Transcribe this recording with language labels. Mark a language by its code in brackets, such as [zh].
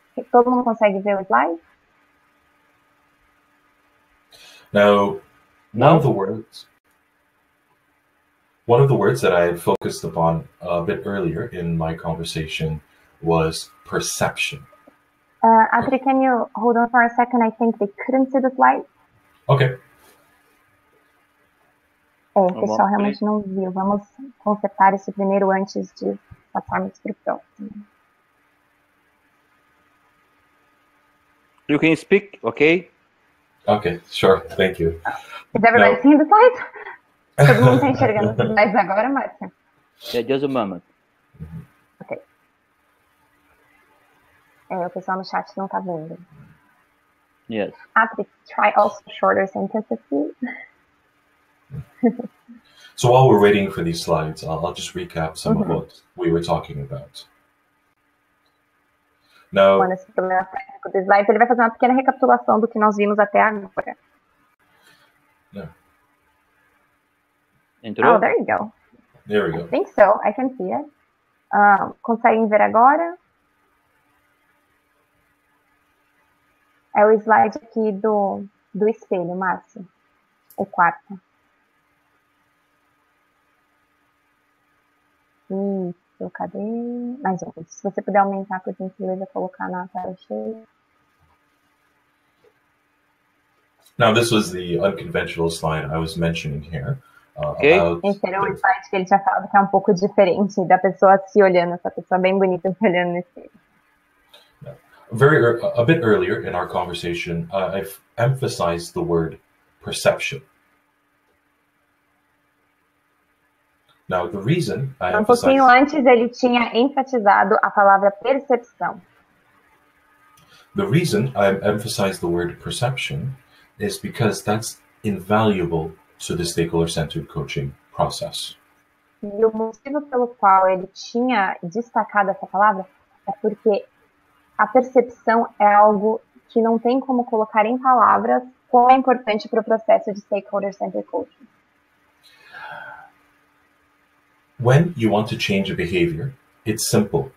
[pt] Todo mundo consegue ver o slide? [en] Now, one of the words that I had focused upon a bit earlier in my conversation was perception. Atri, can you hold on for a second? I think they couldn't see the slide. Okay. [pt] O pessoal realmente não viu. Vamos consertar isso primeiro antes de passarmos para o próximo. [en] You can speak, okay? Okay, sure. Thank you. Is everybody seeing the slide? [pt] Todo mundo está enxergando os slides agora, Márcia? [en] Yeah, just a moment. Ok. [pt] O pessoal no chat não está vendo. [en] Yes. Atri, try also shorter sentences, please. So while we're waiting for these slides, I'll just recap some of what we were talking about. Now, [pt] Quando esse problema técnico do slide, ele vai fazer uma pequena recapitulação do que nós vimos até agora. [en] Yeah. [pt] Entrou? [en] Oh, there you go. There we go. I think so. I can see it. [pt] Conseguem ver agora? É o slide aqui do espelho, Márcio. O quarto. Isso, cadê? Mais um. Se você puder aumentar, por gentileza, colocar na tela cheia. [en] Now, this was the unconventional slide I was mentioning here. Okay. [pt] Esse era um slide que ele tinha falado que é um pouco diferente da pessoa se olhando, essa pessoa bem bonita se olhando no espelho. [en] A bit earlier in our conversation, I've emphasized the word perception. Now, the reason I emphasize... [pt] pouquinho antes ele tinha enfatizado a palavra percepção. [en] The reason I emphasize the word perception is because that's invaluable to the stakeholder-centered coaching process. [pt] E o motivo pelo qual ele tinha destacado essa palavra é porque a percepção é algo que não tem como colocar em palavras quão é importante para o processo de stakeholder-centered coaching. [en] When you want to change a behavior, it's simple.